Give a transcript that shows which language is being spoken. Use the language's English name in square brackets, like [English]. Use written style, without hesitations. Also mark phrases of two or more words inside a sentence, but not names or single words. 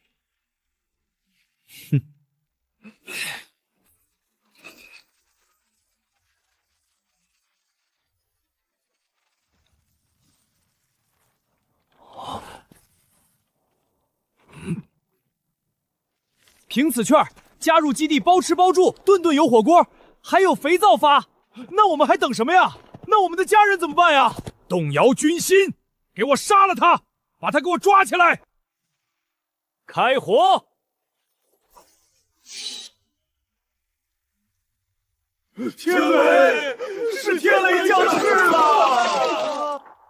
[Chinese] 哼。憑此券，加入基地包吃包住，頓頓有火鍋，還有肥皂發。那我們還等什麼呀？那我們的家人怎麼辦呀？動搖軍心，給我殺了他，把他給我抓起來！開火！天雷，是天雷降世了！